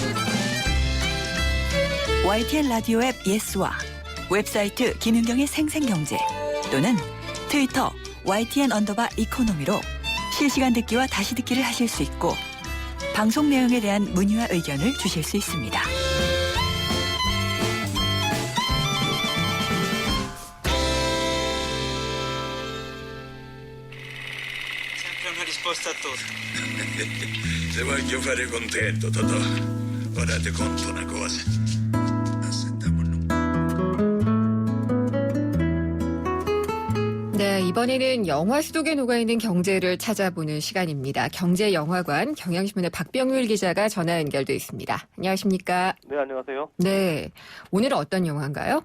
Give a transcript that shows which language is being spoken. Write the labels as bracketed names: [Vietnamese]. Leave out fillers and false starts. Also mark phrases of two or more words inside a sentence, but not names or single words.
[Korean] YTN 라디오 앱 예스와 웹사이트 김윤경의 생생경제 또는 트위터 YTN_이코노미로 실시간 듣기와 다시 듣기를 하실 수 있고 방송 내용에 대한 문의와 의견을 주실 수 있습니다. [Italian] Se voglio fare contento, Totò. Ora ti conto una cosa. [Korean] 네, 이번에는 영화 속에 녹아있는 경제를 찾아보는 시간입니다. 경제영화관 경향신문의 박병률 기자가 전화 연결돼 있습니다. 안녕하십니까? 네, 안녕하세요. 네, 오늘은 어떤 영화인가요?